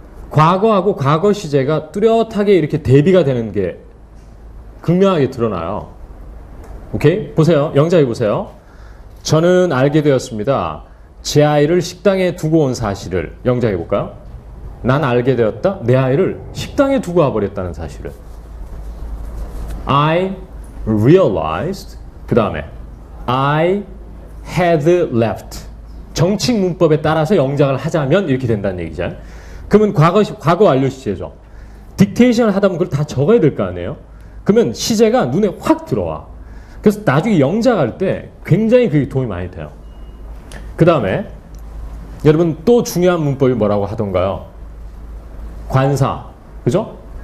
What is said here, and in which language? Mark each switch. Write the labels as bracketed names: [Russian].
[Korean] 과거하고 과거 시제가 뚜렷하게 이렇게 대비가 되는 게 극명하게 드러나요. 오케이? 보세요. 영작이 보세요. 저는 알게 되었습니다. 제 아이를 식당에 두고 온 사실을 영작해 볼까요? 난 알게 되었다. 내 아이를 식당에 두고 와버렸다는 사실을. [English] I realized. [Korean] 그 다음에 [English] I had left. [Korean] 정식 문법에 따라서 영작을 하자면 이렇게 된다는 얘기죠. 그러면 과거 완료 시제죠. 딕테이션을 하다 보면 그걸 다 적어야 될 거 아니에요. 그러면 시제가 눈에 확 들어와. 그래서 나중에 영작할 때 굉장히 그게 도움이 많이 돼요. 그 다음에 여러분 또 중요한 문법이 뭐라고 하던가요? 관사. 그죠?